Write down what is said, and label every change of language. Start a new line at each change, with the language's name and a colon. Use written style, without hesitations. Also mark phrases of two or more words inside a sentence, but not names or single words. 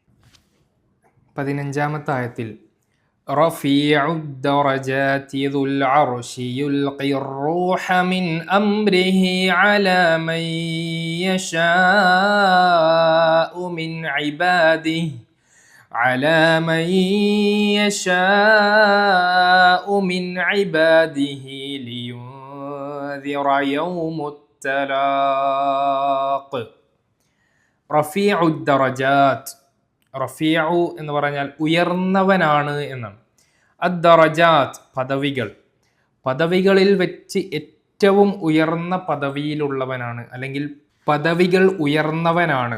Arabic: 15-ാമത്തെ ആയത്തിൽ رفيع الدرجات ذو العرش يلقي الروح من أمره على من يشاء من عباده على من يشاء من عباده لينذر يوم التلاق. رفيع درجات,
Malayalam: റഫീഉ എന്ന് പറഞ്ഞാൽ ഉയർന്നവനാണ് എന്നാണ്. അദ്ദറജാത്ത് പദവികൾ, പദവികളിൽ വെച്ച് ഏറ്റവും ഉയർന്ന പദവിയിലുള്ളവനാണ്, അല്ലെങ്കിൽ പദവികൾ ഉയർന്നവനാണ്.